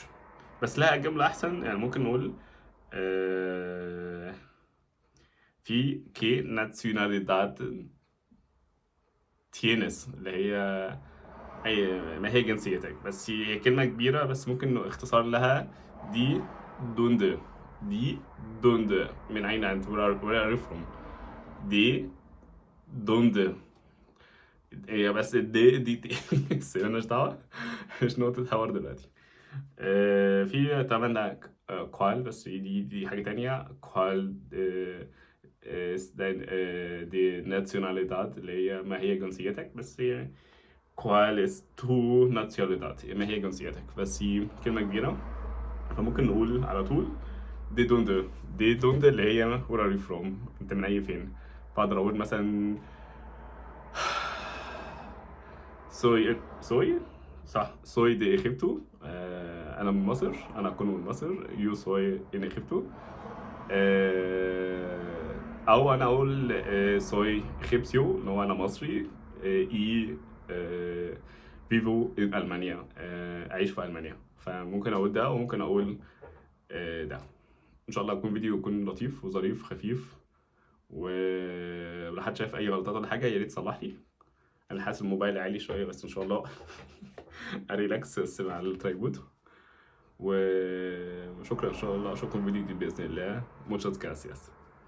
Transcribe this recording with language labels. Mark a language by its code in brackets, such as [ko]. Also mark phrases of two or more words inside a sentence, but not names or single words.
[ar] بس لها جمله احسن، يعني ممكن نقول [es] de qué nacionalidad tienes, [ar] اللي هي أي ما هي جنسيتك. بس هي كلمة كبيرة، بس ممكن اختصار لها [es] de dónde. de dónde, [ar] من أين أنت؟ [en] where are you from؟ [es] de dónde. [ar] هي بس دي بس مالناش دعوة، مش نقطة حوار دلوقتي. في طبعا ده كوال، بس دي حاجة تانية. [es] cuál de nacionalidad, [ar] اللي هي ما هي جنسيتك. بس هي [es] ¿Cuál es tu nacionalidad؟ [ar] ما هي جنسيتك؟ بس هي كلمة كبيرة، فممكن نقول على طول [es] de dónde. de dónde [ar] اللي هي [en] where are you from؟ [ar] انت من اي فين؟ فاقدر اقول مثلا soy صح، [es] soy de Egipto. [ar] انا من مصر، انا اكون من مصر. [es] you soy en Egipto. [ar] او انا اقول [es] soy egipcio، [ar] اللي هو انا مصري. [es] y vivo en [ar] المانيا، اعيش في المانيا. فممكن اقول ده وممكن اقول ده. ان شاء الله يكون فيديو يكون لطيف وظريف خفيف، ولو حد شايف اي غلطات ولا حاجه يا ريت تصلح لي. انا حاسس الموبايل عالي شويه، بس ان شاء الله اريلاكس بس مع الترايبود. وشكرا، ان شاء الله اشوفكم فيديو جديد باذن الله. [es] muchas gracias.